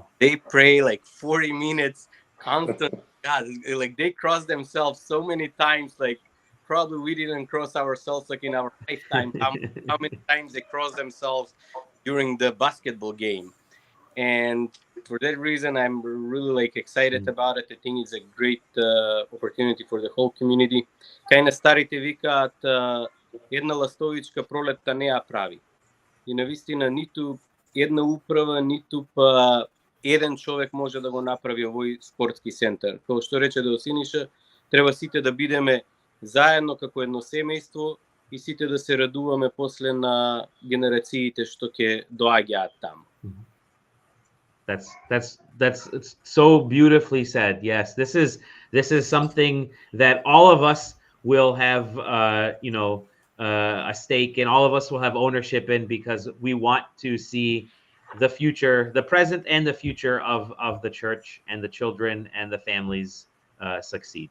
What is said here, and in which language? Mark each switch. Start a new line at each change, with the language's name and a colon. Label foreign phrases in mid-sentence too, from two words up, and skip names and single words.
English: They pray like 40 minutes constant. God, like they cross themselves so many times, like probably we didn't cross ourselves like in our lifetime. How many times they cross themselves during the basketball game. And for that reason, I'm really like excited about it. I think it's a great opportunity for the whole community.
Macedonian: Кај на старите викаат една ластовичка пролетта не ја прави. И навистина ниту една управа, ниту па еден човек може да го направи овој спортски центар. Како што рече да Синиша, треба сите да бидеме заедно како едно семејство и сите да се радуваме после на генерациите што ќе доаѓаат таму.
English: That's so beautifully said. Yes, this is something that all of us will have a stake in. All of us will have ownership in, because we want to see the future, the present and the future of the church and the children and the families succeed.